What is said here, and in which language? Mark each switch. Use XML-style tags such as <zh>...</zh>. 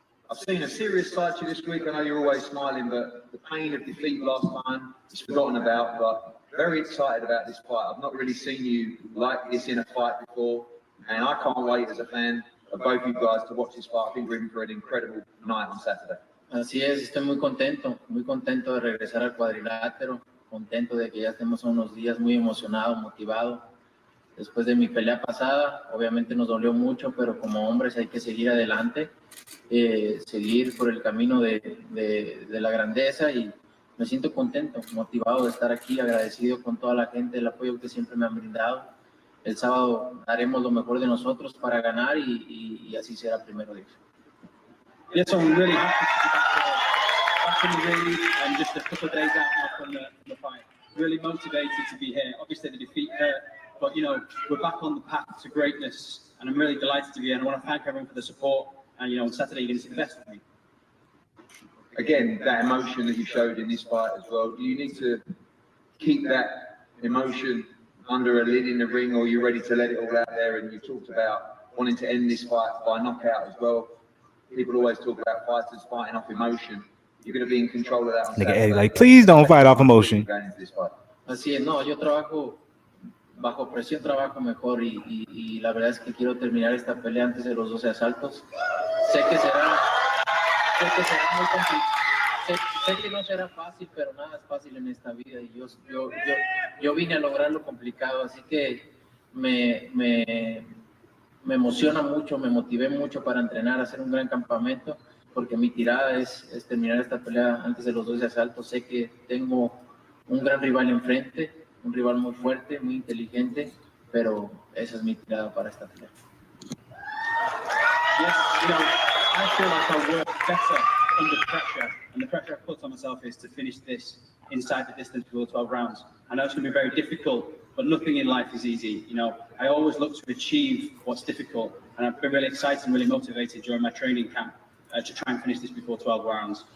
<en>I've seen a serious side to you this week. I know you're always smiling, but the pain of defeat last time is forgotten about. But very excited about this fight. I've not really seen you like this in a fight before, and I can't wait as a fan of both you guys to watch this fight. I think we're in for an incredible night on Saturday.</en> <es>Así es, estoy muy contento de regresar al cuadrilátero, contento de que ya estemos unos días muy emocionado, motivado. Después de mi pelea pasada, obviamente nos dolió mucho, pero como hombres hay que seguir adelante, seguir por el camino de la grandeza, y me siento contento, motivado de estar aquí, agradecido con toda la gente, el apoyo que siempre me han brindado. El sábado haremos lo mejor de nosotros para ganar y así será primero Dios.</es> <en>Yes, I'm really happy to be back in the ring and just a couple of days out now from the fight. Really motivated to be here. Obviously the defeat hurt, but you know, we're back on the path to greatness, and I'm really delighted to be here. And I want to thank everyone for the support. And you know, on Saturday you're going to see the best of me. Again, that emotion that you showed in this fight as well. Do you need to keep that emotion under a lid in the ring, or are you ready to let it all out there? And you talked about wanting to end this fight by knockout as well. People always talk about fighters fighting off emotion. You're going to be in control of that on Saturday. Eddie, like, please don't fight off emotion.</en> <es>Así es, no, yo trabajo bajo presión, trabajo mejor, y la verdad es que quiero terminar esta pelea antes de los 12 asaltos. Sé que será muy complicado. Sé que no será fácil, pero nada es fácil en esta vida, y yo vine a lograr lo complicado, así que me emociona mucho, me motivé mucho para entrenar, hacer un gran campamento, porque mi tirada es terminar esta pelea antes de los 12 asaltos. Sé que tengo un gran rival enfrente, un rival muy fuerte, muy inteligente, pero esa es mi tirada para esta pelea.</es> <en>Yes, you know, I feel like I work better under pressure, and the pressure I put on myself is to finish this inside the distance for 12 rounds. I know it's going to be very difficult, but nothing in life is easy. You know, I always look to achieve what's difficult, and I've been really excited and really motivated during my training camp to try and finish this before 12 rounds.</en>